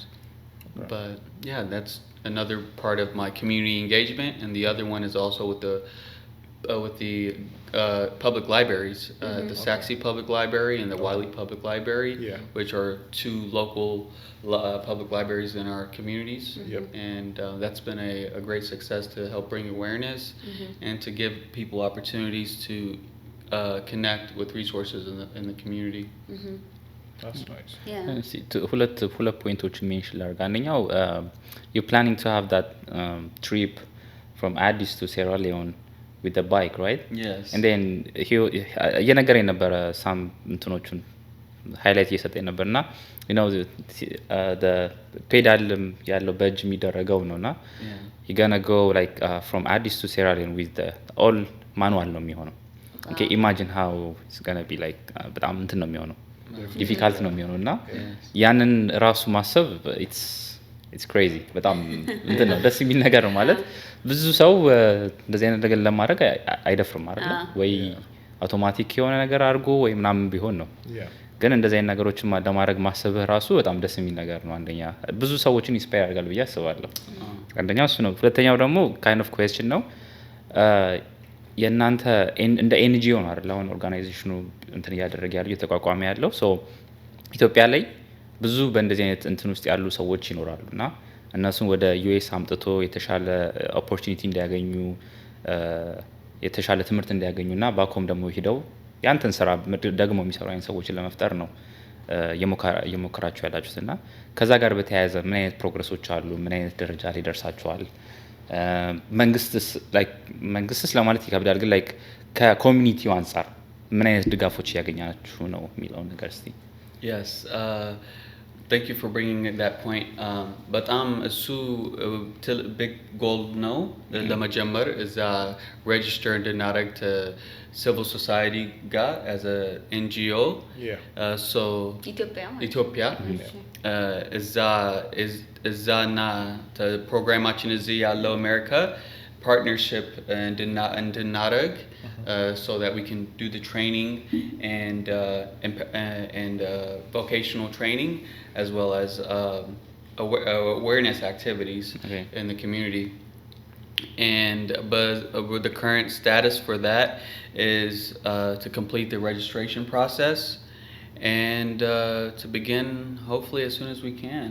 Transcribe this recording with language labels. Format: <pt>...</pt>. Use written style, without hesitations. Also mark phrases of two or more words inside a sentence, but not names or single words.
<en>But yeah, that's another part of my community engagement, and the other one is also with the public libraries, the Sachse Public Library and the Wiley Public Library, which are two local public libraries in our communities. And that's been a great success to help bring awareness and to give people opportunities to connect with resources in the community. That's nice.</en> <am>ሁለት ፖይንቶች ሜንሽን ላድርግ። አንደኛው</am> <en>you planning to have that trip from Addis to Sierra Leone with the bike, right? Yes. And then</en> <am>እየነገረኝ ነበረ ሳም እንትኖቹን ሃይላይት እየሰጠኝ ነበርና</am> <en>you know the</en> <am>ፔዳል ያለው በእጅ የሚደረገው ነውና</am> <en>you're gonna go like from Addis to Sierra Leone with the all manual</en> <am>ነው የሚሆነው.</am> <en>Okay, imagine how it's gonna be like በጣም እንትን ነው የሚሆነው, ዲፊካልት ነው የሚሆነው እና ያንን ራሱ ማሰብ it's crazy በጣም እንትን ነው ደስ የሚል ነገር ነው ማለት ብዙ ሰው እንደዚህ አይነት ነገር ለማድረግ አይደፍርም አይደል ወይ አውቶማቲክ የሆነ ነገር አድርጎ ወይ ምናምን ቢሆን ነው ግን እንደዚህ አይነት ነገሮችን ለማድረግ ማሰብህ ራሱ በጣም ደስ የሚል ነገር ነው አንደኛ ብዙ ሰዎችን ኢንስፓየር ያደርጋል ብዬ አስባለሁ አንደኛው እሱ ነው ሁለተኛው ደግሞ kind of question ነው</en> <am>የናንተ እንደ ኤንጂኦ ነው አይደል አሁን ኦርጋናይዜሽኑ እንትን ያደረገ ያለው የተቋቋመ ያለው ሶ ኢትዮጵያ ላይ ብዙ በእንደዚህ አይነት እንትን ውስጥ ያሉ ሰዎች ይኖራሉና እነሱን ወደ ዩኤስ አምጥቶ የተሻለ ኦፖርቹኒቲ እንዲያገኙ የተሻለ ትምህርት እንዲያገኙና ባኮም ደግሞ ሄደው ያንተን ስራ ደግሞ የሚሰሩ አይነት ሰዎችን ለመፍጠር ነው የሞከራችሁ ያላችሁትና ከዛ ጋር በተያያዘ ምን አይነት ፕሮግረሶች አሉ ምን አይነት ደረጃ ላይ ደርሳችኋል መንግስትስ ለማለት ይከብዳል ግን ላይክ ከኮሚኒቲው አንፃር ምን አይነት ድጋፎች ያገኛችሁ ነው የሚለው ነገር እስቲ</am> <en>Yes, thank you for bringing that point.</en> <am>በጣም እሱ</am> <en>big goal</en> <am>ነው ለመጀመር እዛ register እንድናደርግ</am> <en>to civil society</en> <am>ጋር</am> <en>as a NGO. So</en> <am>ኢትዮጵያ እዛና ፕሮግራማችን እዚህ ያለው አሜሪካ partnership እንድናደርግ</am> <en>so that we can do the training and vocational training as well as awareness activities in the community. And but the current status for that is to complete the registration process and to begin hopefully as soon as we can.</en>